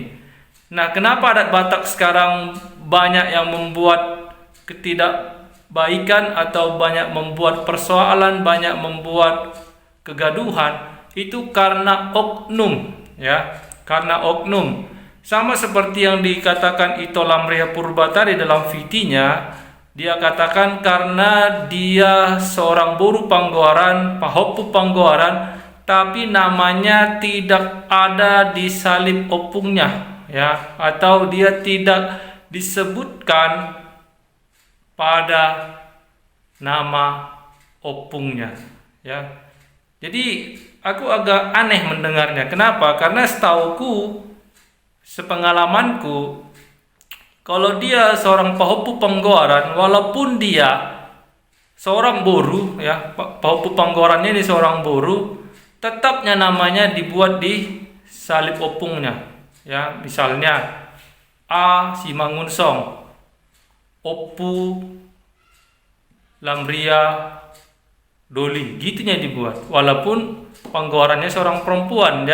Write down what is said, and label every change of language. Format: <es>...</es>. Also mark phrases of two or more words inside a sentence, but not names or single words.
<id>Nah, kenapa adat Batak sekarang banyak yang membuat ketidakbaikan atau banyak membuat persoalan, banyak membuat kegaduhan? Itu karena oknum. Ya, karena oknum. Sama seperti yang dikatakan Ito Lamria Purba tadi dalam VT-nya, dia katakan karena dia seorang</id> <bbc>boru panggoaran, pahopu panggoaran,</bbc> <id>tapi namanya tidak ada di salib opungnya, ya, atau dia tidak disebutkan pada nama opungnya, ya. Jadi aku agak aneh mendengarnya. Kenapa? Karena setauku, sepengalamanku, kalau dia seorang</id> <bbc>pahopu panggoaran,</bbc> <id>walaupun dia seorang boru, ya,</id> <bbc>pahopu panggoarannya</bbc> <id>ini seorang boru, tetapnya namanya dibuat di salib opungnya, ya. Misalnya A Simangunsong, Opu Lamria Doli, gitunya dibuat, walaupun panggoarannya seorang perempuan.</id>